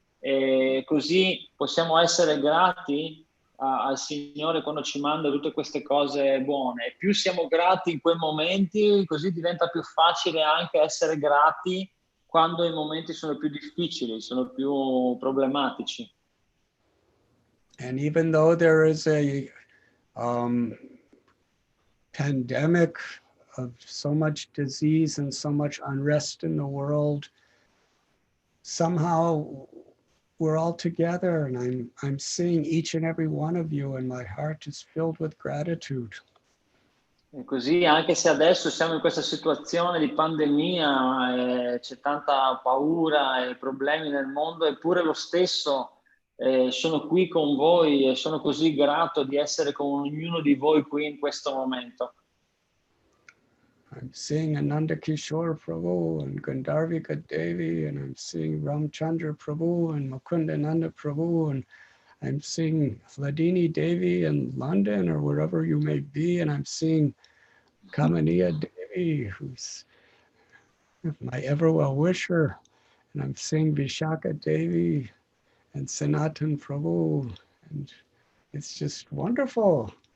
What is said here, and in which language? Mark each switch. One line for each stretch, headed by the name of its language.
Italian: E così possiamo essere grati al Signore quando ci manda tutte queste cose buone. E più siamo grati in quei momenti, così diventa più facile anche essere grati quando i momenti sono più difficili, sono più problematici.
English: And even though there is a pandemic of so much disease and so much unrest in the world, somehow we're all together, and I'm seeing each and every one of you, and my heart is filled with gratitude.
Italian: E così, anche se adesso siamo in questa situazione di pandemia, c'è tanta paura e problemi nel mondo, eppure lo stesso sono qui con voi e sono così grato di essere con ognuno di voi qui in questo momento.
English: I'm seeing Ananda Kishore Prabhu and Gandharvika Devi, and I'm seeing Ramchandra Prabhu and Mukundananda Prabhu, and I'm seeing Vladini Devi in London or wherever you may be, and I'm seeing Kamaniya Devi, who's my ever well wisher, and I'm seeing Vishaka Devi and Sanatan Prabhu, and it's just wonderful.